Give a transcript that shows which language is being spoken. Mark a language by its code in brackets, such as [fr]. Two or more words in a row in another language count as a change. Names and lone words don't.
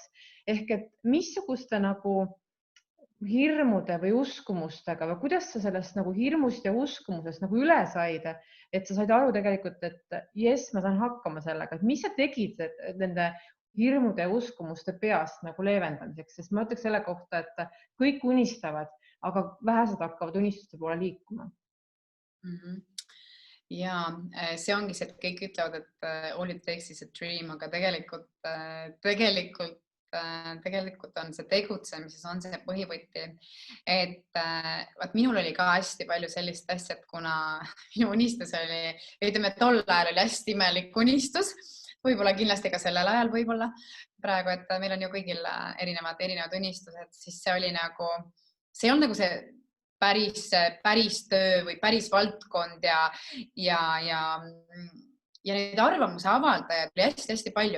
[et] Ehk et missuguste nagu hirmude või uskumustega või kuidas sa sellest nagu hirmust ja uskumusest nagu üle said, et sa said aru tegelikult, et jess, ma saan hakkama sellega, et mis sa tegid nende hirmude ja uskumuste peast nagu leevendamiseks, sest ma ütleks selle kohta, et kõik unistavad, aga vähesed hakkavad unistuste poole liikuma. Ja see ongi see, et kõik ütlevad, et [en] all it takes is a dream, [et] aga tegelikult on see tegutsemises, on see põhivõti, et minul oli ka hästi palju sellist asja, et kuna minu unistus oli, ütleme, tol ajal oli hästi imelik unistus, võib-olla kindlasti ka sellel ajal võib-olla praegu, et meil on ju kõigil erinevad unistused, siis see oli nagu, see on nagu see päris töö või päris valdkond ja neid arvamuse avaldajaid oli hästi palju.